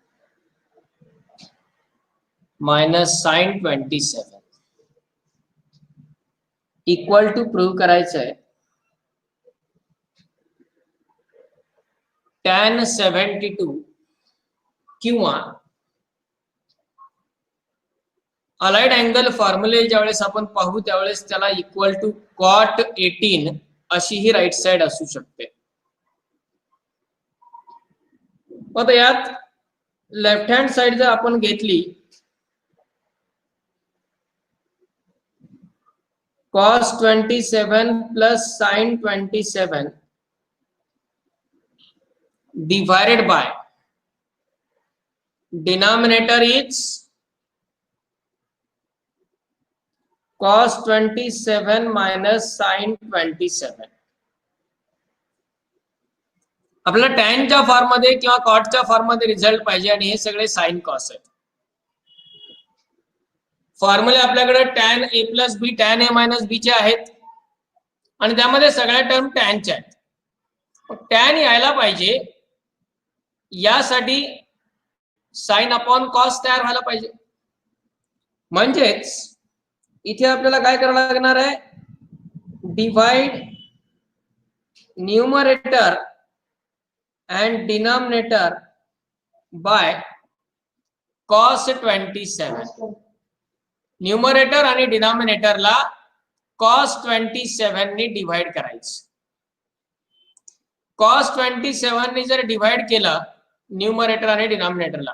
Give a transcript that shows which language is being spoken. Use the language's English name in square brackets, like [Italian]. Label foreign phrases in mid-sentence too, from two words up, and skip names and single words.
[English] minus sin 27 equal to [Marathi] प्रूव्ह करायचं आहे tan 72 किंवा [English] allied angle formulae [Marathi] ज्यावेळेस आपण पाहू त्यावेळेस त्याला [English] equal to cot 18 [Marathi] अशी ही [English] right side [Marathi] असू शकते. आता यात [English] left hand side [Marathi] जर आपण घेतली [English] cos 27 plus sin 27 divided by denominator is cos 27 minus sin 27. [Marathi] आपल्याला tan च्या फॉर्म मध्ये किंवा cot च्या फॉर्म मध्ये रिझल्ट पाहिजे आणि हे सगळे [English] sin cos [Marathi] आहेत. फॉर्म्युले आपल्याकडे [English] tan a plus b tan a minus b [Marathi] चे आहेत आणि त्यामध्ये सगळ्या टर्म tan च्या आहेत. tan यायला पाहिजे यासाठी [English] sin upon cos [Marathi] तयार व्हायला पाहिजे. म्हणजेच इथे आपल्याला काय करावं लागणार आहे? [English] divide numerator and denominator by cos 27. [Marathi] न्यूमरेटर आणि डिनॉमिनेटर ला cos 27 ने डिवाइड करायचं. cos 27 ने जर डिवाइड केलं न्यूमरेटर आणि डिनॉमिनेटरला.